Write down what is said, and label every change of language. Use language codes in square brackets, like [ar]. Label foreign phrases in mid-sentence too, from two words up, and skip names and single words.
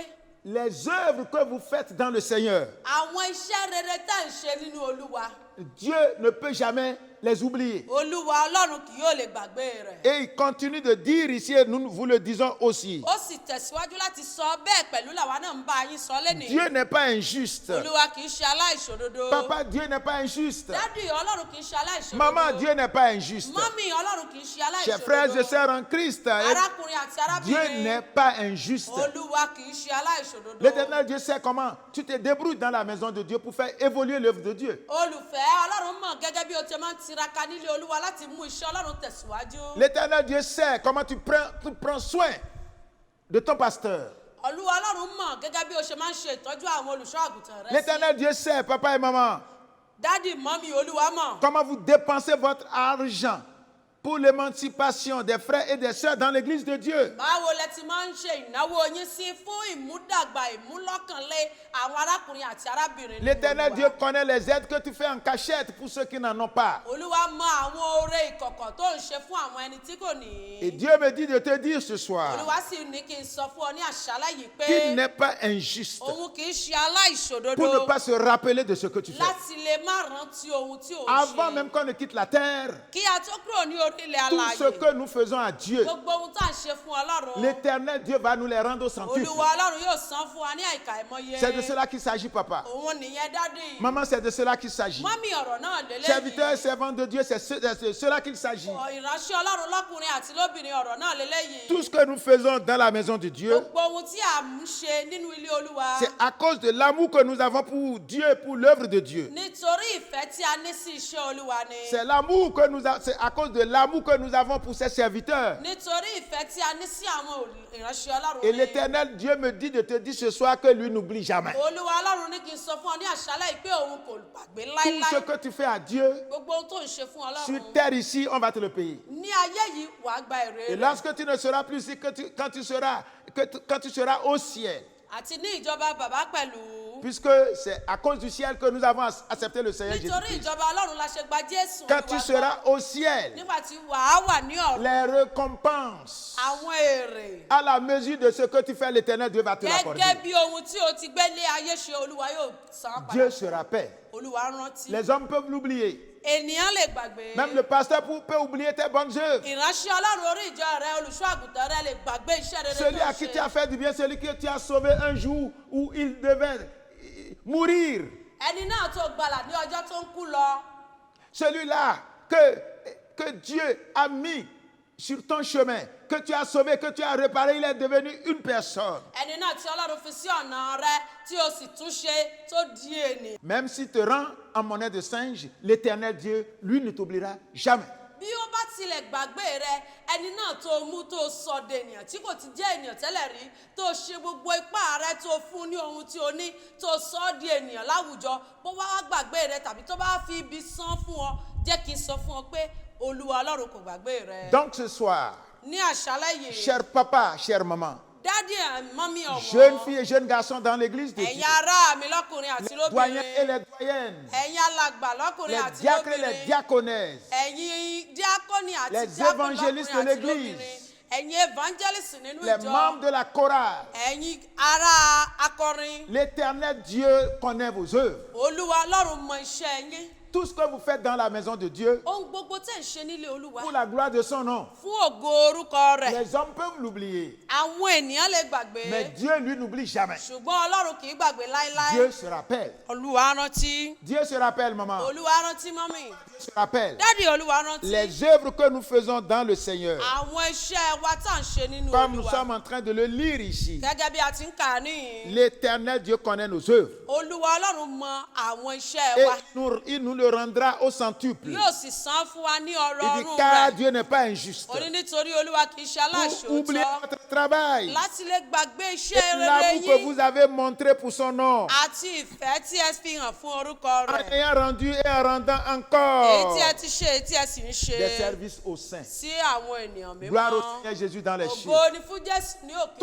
[fr] les œuvres que vous faites dans le Seigneur, [yo] àwọn iṣẹ́ rere tá ń ṣe nínú Olúwa. [fr] Dieu ne peut jamais les oublier. [yo] Olúwa Ọlọ́run kì yóò lè gbàgbé rẹ̀. [fr] Et il continue de dire ici, et nous vous le disons aussi, [yo] Ó sì tẹ̀síwájú láti sọ bẹ́ẹ̀ pẹ̀lú làwa náà ń bá yín sọ lénìí. [fr] Dieu n'est pas injuste. [yo] Olúwa kì í ṣe aláìṣòdodo. [fr] Papa, Dieu n'est pas injuste. [yo] Dádì Ọlọ́run kì í ṣe aláìṣòdodo. [fr] Maman, Dieu n'est pas injuste. [yo] Mọ́mì Ọlọ́run kì í ṣe aláìṣòdodo. [fr] Chers frères et sœurs en Christ, [yo] Arákùnrin àti Dieu arábìnrin. [fr] n'est pas injuste. [yo] Olúwa kì í ṣe aláìṣòdodo. [fr] L'Éternel Dieu sait comment tu te débrouilles dans la maison de Dieu pour faire évoluer l'œuvre de Dieu. [yo] Olùfẹ́ Ọlọ́run mọ̀ gẹ́gẹ́ bí o ti máa ń tiraka nílé Olúwa láti mú iṣẹ́ Ọlọ́run tẹ̀síwájú. [fr] L'Éternel Dieu sait comment tu prends soin de ton pasteur. [yo] Olúwa Ọlọ́run mọ̀ gẹ́gẹ́ bí o ṣe máa ń ṣe ìtọ́jú àwọn olùṣọ́ àgùntàn rẹ sí. [fr] L'Éternel Dieu sait, papa et maman, [yo] Dádì mọ́mì Olúwa mọ̀. [fr] comment vous dépensez votre argent pour l'émancipation des frères et des sœurs dans l'église de Dieu. [yo] Báwo lẹ ti máa ń ṣe ìnáwó yín sí fún ìmúdàgbà ìmúlọ́kànlé àwọn arákùnrin àti arábìnrin nínú L'Éternel Olúwa? [fr] Dieu connaît les aides que tu fais en cachette pour ceux qui n'en ont pas. [yo] Olúwa mọ àwọn oore ìkọ̀kọ̀ tó ń ṣe fún àwọn ẹni tí kò ní. [fr] Et Dieu me dit de te dire ce soir [yo] Olúwa sì ní kí n sọ fún ọ ní àṣálẹ́ yìí pé [fr] qu'il n'est pas injuste [yo] òun kì í ṣe aláìṣòdodo [fr] pour ne pas se rappeler de ce que tu fais. [yo] láti lè má rántí ohun tí ò ń Avant ṣe. [fr] même qu'on ne quitte la terre, [yo] Kí a tó kúrò ní orílẹ̀ [fr] tout ce alààyè, que nous faisons à Dieu, [yo] gbogbo ohun tá à ń ṣe fún Ọlọ́run, [fr] l'Éternel Dieu va nous les rendre au centuple. [yo] Olúwa Ọlọ́run yóò san fún wa ní àìkà ìmọye. [fr] C'est de cela qu'il s'agit, papa. [yo] Òun nìyẹn dádì. [fr] Maman, c'est de cela qu'il s'agit. [yo] Mọ́mì ọ̀rọ̀ náà [fr] Serviteurs et lélẹ́yìí. servantes de Dieu, c'est de cela qu'il s'agit. [yo] Ìránṣẹ́ Ọlọ́run lọ́kùnrin àti lóbìnrin ọ̀rọ̀ náà lélẹ́yìí. [fr] Tout ce que nous faisons dans la maison de Dieu, [yo] Gbogbo ohun tí à ń ṣe nínú ilé Olúwa. [fr] c'est à cause de l'amour que nous avons pour Dieu et pour l'œuvre de Dieu. [yo] Nítorí ìfẹ́ tí a ní sí iṣẹ́ Olúwa ni. [fr] C'est à cause de l'amour que nous avons pour ses serviteurs. [yo] Nítorí ìfẹ́ tí a ní sí àwọn ìránṣẹ́ Ọlọ́run Et ni. [fr] l'Éternel Dieu me dit de te dire ce soir que lui n'oublie jamais. [yo] Olúwa Ọlọ́run ní kí n sọ fún ọ ní àṣálẹ́ yìí pé òun kò gbàgbé [fr] Tout ce láéláé. que tu fais à Dieu, [yo] Gbogbo ohun tó ń ṣe fún sur Ọlọ́run. [fr] terre ici, on va te le payer. [yo] Ní ayé yìí wàá gba èrè Et rẹ̀. [fr] lorsque tu ne seras plus ici, quand tu seras au ciel, [yo] Àti ní ìjọba bàbá pẹ̀lú. [fr] puisque c'est à cause du ciel que nous avons accepté le Seigneur Nítorí Jésus-Christ. [yo] ìjọba Ọlọ́run la ṣe gba Jésù. [fr] Quand tu Olúwa seras gbọ́. au ciel, [yo] Nígbà tí wàá wà ní ọ̀run. [fr] les récompenses [yo] Àwọn èrè. [fr] à la mesure de ce que tu fais, l'Éternel Dieu va te l'accorder. [yo] Gẹ́gẹ́ bí ohun tí o ti gbé lé ayé ṣe Olúwa yóò san án Dieu padà. [fr] se rappelle. [yo] Olúwa rántí. [fr] Les hommes peuvent l'oublier. [yo] Ènìyàn lè gbàgbé. [fr] Même le pasteur peut oublier tes bonnes œuvres. [yo] Ìránṣẹ́ Ọlọ́run orí ìjọ rẹ olùṣọ́ àgùntàn rẹ lè gbàgbé iṣẹ́ rere Celui tó [fr] à qui ṣe. tu as fait du bien, celui que tu as sauvé un jour où il devait mourir. [yo] Ẹni náà tó gbàlà ní ọjọ́ tó ń kú lọ. [fr] Celui-là que Dieu a mis sur ton chemin, que tu as sauvé, que tu as réparé, il est devenu une personne. [yo] Ẹni náà tí Ọlọ́run fi sí ọ̀nà rẹ tí o sì tún ṣe tó di ènìyàn. [fr] Même s'il te rend en monnaie de singe, l'Éternel Dieu, lui, ne t'oubliera jamais. [yo] Bí ó bá tilẹ̀ gbàgbé rẹ ẹni náà tó mú tó sọ dènìyàn tí kò ti jẹ́ ènìyàn tẹ́lẹ̀ rí tó ṣe gbogbo ipá rẹ tó fún ní ohun tí o ní tó sọ ọ́ di ènìyàn láwùjọ bó wá gbàgbé rẹ tàbí tó bá fi ibi san fún ọ jẹ́ kí n sọ fún ọ pé Olúwa Ọlọ́run kò gbàgbé rẹ. [fr] Donc ce soir, [yo] Ní àṣálẹ́ yìí [fr] cher papa, chère maman, [yo] dádì ẹ̀ mọ́mí jeunes ọ̀wọ́n [fr] filles et jeunes garçons dans l'église de Dieu, [yo] ẹ̀yin ará mi lọ́kùnrin àti [fr] les doyens et lóbìnrin les doyennes, [yo] ẹ̀yin alàgbà lọ́kùnrin les àti [fr] diacres et les lóbìnrin diaconesses, [yo] ẹ̀yin díákónì àti les díákónì évangélistes lọ́kùnrin de àti l'église, lóbìnrin ẹ̀yin evangelist nínú les ìjọ, [fr] membres de la chorale. [yo] ẹ̀yin ará akọrin, [fr] L'Éternel Dieu connaît vos œuvres. [yo] Olúwa Ọlọ́run mọ iṣẹ́ yín. [fr] Tout ce que vous faites dans la maison de Dieu, [yo] Ohun gbogbo tẹ̀ ń ṣe nílé Olúwa [fr] pour la gloire de son nom. [yo] fún ògo orúkọ rẹ̀. [fr] Les hommes peuvent l'oublier, [yo] Àwọn ènìyàn lè gbàgbé, [fr] mais Dieu, lui, n'oublie jamais. [yo] ṣùgbọ́n Ọlọ́run kì í gbàgbé láéláé. [fr] Dieu se rappelle. [yo] Olúwa rántí. [fr] Dieu se rappelle, maman. [yo] Olúwa rántí mọ́mì. [fr] Dieu se rappelle. [yo] Dádì Olúwa rántí. [fr] Les œuvres que nous faisons dans le Seigneur, [yo] Àwọn iṣẹ́ wa tá à ń ṣe nínú [fr] comme nous Olúwa. sommes en train de le lire ici, [yo] Gẹ́gẹ́ bí a ti ń kà á níyìn. [fr] l'Éternel Dieu connaît nos œuvres. [yo] Olúwa Ọlọ́run mọ àwọn iṣẹ́ Et wa. [fr] il nous le rendra au centuple. [yo] Yóò sì san fún wa ní ọrọ̀ [fr] Il dit, ọ̀run car rẹ̀. Dieu n'est pas injuste. [yo] Ó ní nítorí Olúwa kì í ṣe [fr] Pour oublier aláìṣòótọ́. votre travail, [yo] Láti lè gbàgbé iṣẹ́ rere [fr] l'amour que yín. vous avez montré pour son nom, [yo] Àti ìfẹ́ tí ẹ fi hàn fún orúkọ en rẹ̀. [fr] ayant rendu et en rendant Èyí encore [yo] tí ẹ ti ṣe, èyí tí ẹ sì ń ṣe. [fr] des services aux saints. [yo] Sí àwọn ènìyàn [fr] Gloire au mímọ́. Seigneur Jésus dans les cieux. [yo] Ògo ni fún Jésù ní òkè